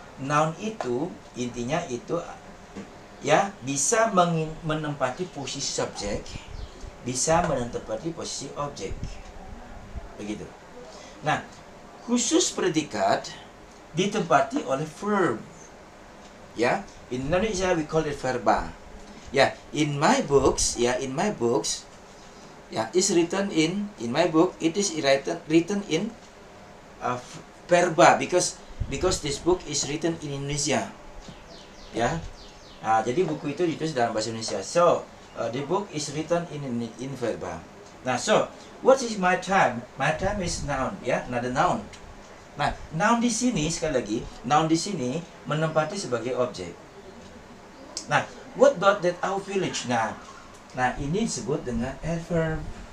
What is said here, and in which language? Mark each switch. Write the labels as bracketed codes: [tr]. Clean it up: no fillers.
[id] Noun itu intinya itu, ya, bisa menempati posisi subjek, bisa menempati posisi objek. Begitu. Nah, khusus predikat ditempati oleh verb. [en] Ya, in Indonesia we call it verba. Ya, in my books, is written in my book, it is written in verba because this book is written in Indonesia. [id] Ya. Nah, jadi buku itu ditulis dalam bahasa Indonesia. [en] So, the book is written in verba. Nah, so what is my time? My time is noun, [id] ya, [en] another noun. [id] Nah, noun di sini sekali lagi, noun di sini menempati sebagai objek. [en] Nah, what about that our village? [id] Nah, ini disebut dengan adverb.